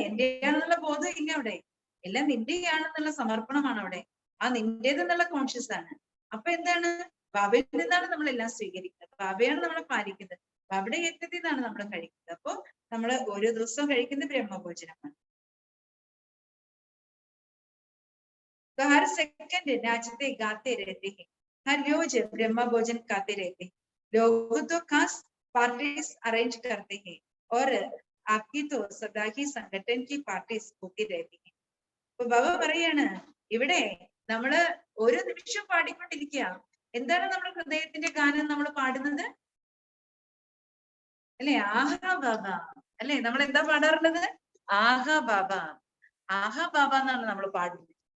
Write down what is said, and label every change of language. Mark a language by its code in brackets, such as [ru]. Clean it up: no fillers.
[ml] എന്റെയാണെന്നുള്ള ബോധം ഇല്ല അവിടെ. എല്ലാം നിന്റെയാണെന്നുള്ള സമർപ്പണമാണ് അവിടെ. ആ നിന്റേതെന്നുള്ള കോൺഷ്യസ് ആണ്. അപ്പൊ എന്താണ്? ബാബയിൽ നിന്നാണ് നമ്മൾ എല്ലാം സ്വീകരിക്കുന്നത്, ബാബയാണ് നമ്മളെ പാലിക്കുന്നത്, ബാബയുടെ യജ്ഞത്തിൽ നിന്നാണ് നമ്മൾ കഴിക്കുന്നത്. അപ്പൊ നമ്മൾ ഓരോ ദിവസവും കഴിക്കുന്നത് ബ്രഹ്മഭോജനമാണ്. [hi] हर सेकंड नाचते गाते रहते हैं. हर रोज ब्रह्मा भोजन खाते रहते हैं। लोग तो खास पार्टीज अरेंज करते हैं और आपकी तो सदा ही संगठन की पार्टीज होती रहती है. [ml] അപ്പൊ ബാബ പറയാണ് ഇവിടെ നമ്മള് ഓരോ നിമിഷം പാടിക്കൊണ്ടിരിക്കുക. എന്താണ് നമ്മുടെ ഹൃദയത്തിന്റെ ഗാനം നമ്മൾ പാടുന്നത്? അല്ലെ, ആഹാ ബാബ. അല്ലെ, നമ്മൾ എന്താ പാടാറുള്ളത്? ആഹാ ബാബ, ആഹാ ബാബ എന്നാണ് നമ്മൾ പാടുന്നത്.